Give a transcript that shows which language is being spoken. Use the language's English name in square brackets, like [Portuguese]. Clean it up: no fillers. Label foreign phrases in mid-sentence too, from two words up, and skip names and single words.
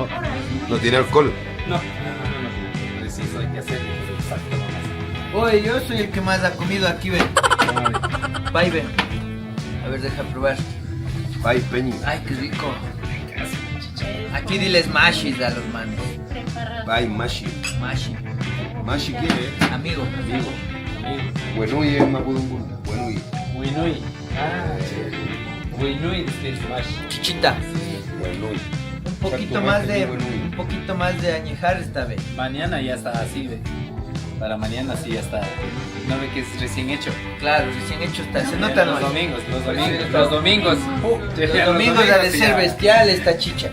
[Spanish] No tiene alcohol. No. Preciso, hay que hacer exacto nomás. Oye, yo soy el que más ha comido aquí, ve. Pai, ve. A ver, deja probar. [Quechua] Pai, peñi. [Spanish] Ay, qué rico. Aquí diles mashis a los manos. [Quechua] Pai, mashi. Mashi. Mashi, [Spanish] ¿quién es? Amigo. Amigo. Buenui es Mapudungun. Buenui. Buenui. Buenui es mash. Chichita. Buenui. Un poquito más de añejar esta vez. Mañana ya está así, ve. Para mañana sí ya está. ¿No ve que es recién hecho? Claro, recién hecho está. Se nota, ¿no? Los domingos. Los domingos ha de ser bestial esta chicha.